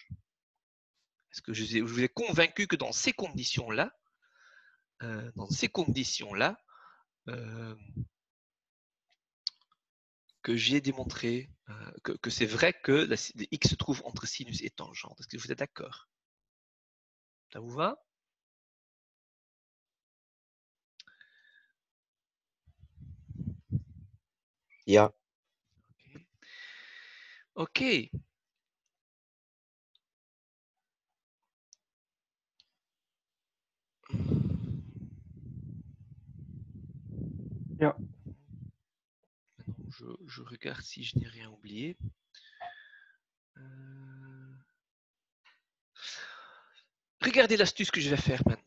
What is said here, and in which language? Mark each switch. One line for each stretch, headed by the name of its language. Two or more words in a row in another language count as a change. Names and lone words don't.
French: Est-ce que je vous ai convaincu que dans ces conditions-là, que j'ai démontré que c'est vrai que x se trouve entre sinus et tangente. Est-ce que vous êtes d'accord? Ça vous va?
Dutch: Ja. Ok. Ja.
French: Maintenant, je regarde si je n'ai rien oublié. Regardez l'astuce que je vais faire maintenant.